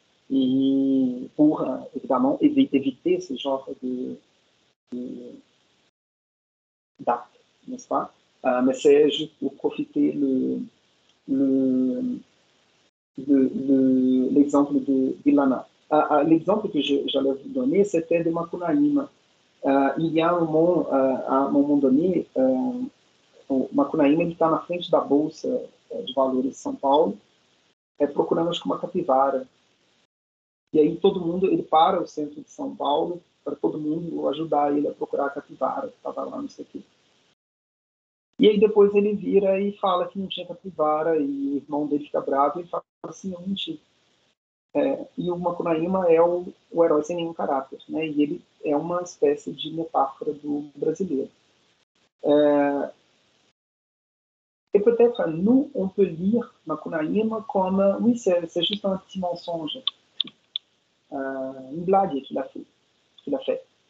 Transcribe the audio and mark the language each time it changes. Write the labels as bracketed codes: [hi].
[fr] et pour, évidemment, éviter ce genre d'actes, n'est-ce pas? Mais c'est juste pour profiter l'exemple d'Ilana. L'exemple que j'allais vous donner, c'était de Macunaíma. Il y a à un moment donné, [pt] o Macunaíma está na frente da Bolsa de Valores de São Paulo, procurando acho que uma capivara. E aí todo mundo, ele para o centro de São Paulo para todo mundo ajudar ele a procurar a capivara que estava lá, não sei o quê. E aí depois ele vira e fala que não tinha capivara, e o irmão dele fica bravo e fala assim, eu menti. E o Macunaíma é o herói sem nenhum caráter, né? E ele é uma espécie de metáfora do brasileiro. [fr] Et peut-être, nous, on peut lire Macunaíma comme, oui, c'est juste un petit mensonge, une blague qu'il a fait.